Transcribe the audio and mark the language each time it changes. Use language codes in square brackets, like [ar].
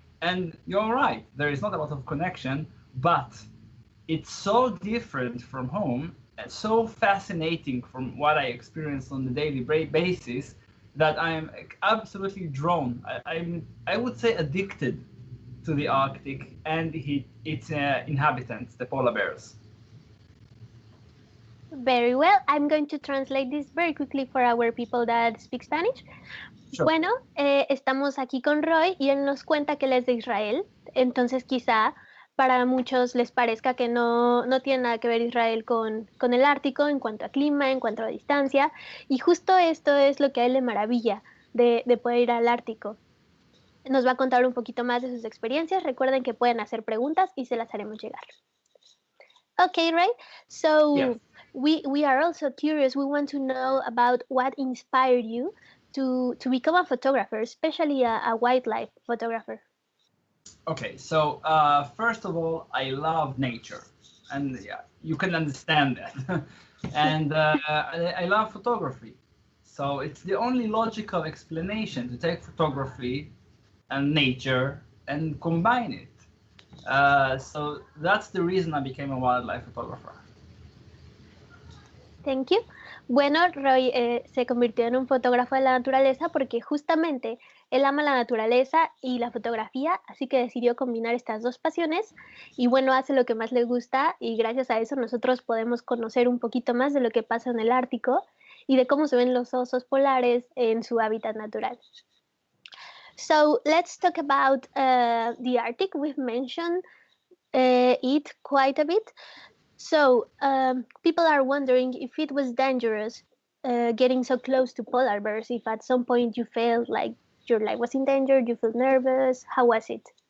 [en] And you're right, there is not a lot of connection, but it's so different from home and so fascinating from what I experience on the daily basis that I'm absolutely drawn. I would say addicted to the Arctic and its inhabitants, the polar bears. Very well. I'm going to translate this very quickly for our people that speak Spanish. Sure. [es] Bueno, estamos aquí con Roie y él nos cuenta que él es de Israel. Entonces quizá para muchos les parezca que no tiene nada que ver Israel con el Ártico en cuanto a clima, en cuanto a distancia, y justo esto es lo que a él le maravilla de poder ir al Ártico. Nos va a contar un poquito más de sus experiencias. Recuerden que pueden hacer preguntas y se las haremos llegar. [en] Okay, Ray. So Yes. we are also curious. We want to know about what inspired you to become a photographer, especially a wildlife photographer. Okay, so first of all, I love nature, and yeah, you can understand that. And I love photography, so it's the only logical explanation to take photography and nature and combine it. So that's the reason I became a wildlife photographer. Thank you. [es] Bueno, Roy se convirtió en un fotógrafo de la naturaleza porque justamente él ama la naturaleza y la fotografía, así que decidió combinar estas dos pasiones y bueno, hace lo que más le gusta y gracias a eso nosotros podemos conocer un poquito más de lo que pasa en el Ártico y de cómo se ven los osos polares en su hábitat natural. [en] So let's talk about the Arctic. We've mentioned it quite a bit. So people are wondering if it was dangerous getting so close to polar bears, if at some point you felt like your life was in danger, you feel nervous, how was it?